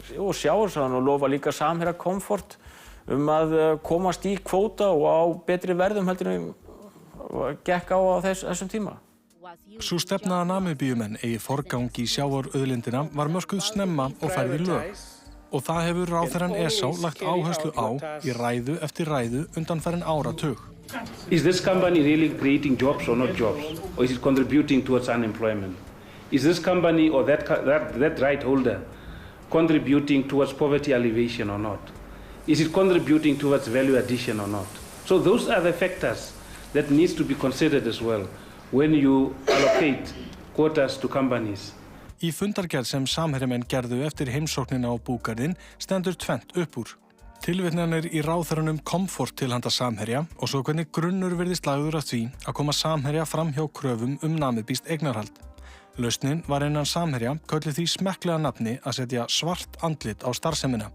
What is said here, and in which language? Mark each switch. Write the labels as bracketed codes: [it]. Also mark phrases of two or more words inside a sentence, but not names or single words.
[is] Og sjávarútvegsráðherrann lofa líka Samherja komfort að komast í kvóta og á betri verðum heldur en gekk á þessum tíma. Sú stefna að Namibíumenn eigi forgang í sjávarauðlindina var mörkuð snemma og færð í lög. Og það hefur ráðherrann Esau lagt áherslu á í ræðu eftir ræðu undanfarin áratug. [en] Is this company really creating jobs or not jobs? Or is it contributing towards unemployment? Is this company or that right holder contributing towards poverty alleviation or not? Is it contributing towards value addition or not? So those are the factors that needs to be considered as well when you allocate quotas to companies. [is] Í fundargerð sem Samherjamenn gerðu eftir heimsóknina á búgarðinn stendur tvennt upp úr. Tilvitnanir í ráðherranum komfort til handa Samherja og svo hvernig grunnur virðist lagður að því að koma Samherja fram hjá kröfum namibískt eignarhald. Lausnin var innan Samherja kölluð því smekklega nafni að setja svart andlit á starfsemina.